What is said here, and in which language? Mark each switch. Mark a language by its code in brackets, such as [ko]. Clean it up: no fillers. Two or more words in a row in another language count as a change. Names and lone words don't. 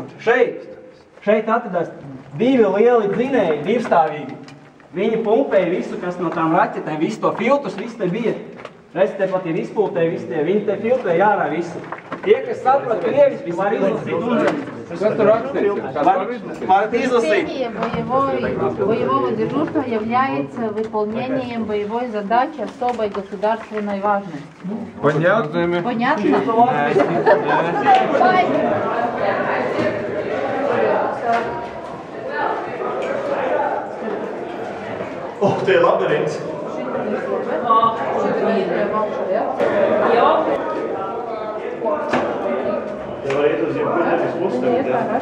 [lv] Šeit atradās 2 lieli dzinēji, divstāvīgi. Viņi pumpēja visu, kas no tām raķetēm, visu to filtrus, visu te bija. Redz, te pat ir izpultēji, visi tie, viņi te filtrēja ārā visu. Tie, kas saprot krieviski, var izlasīt. Kas tur rakstīts? Varat izlasīt. [ru] Боевого дежурства является выполнением боевой задачи особой государственной важности. Понятно? Понятно? [lv] O, tie ir labirints. Te var iet uz jebkur nevis uzstavīt, jā?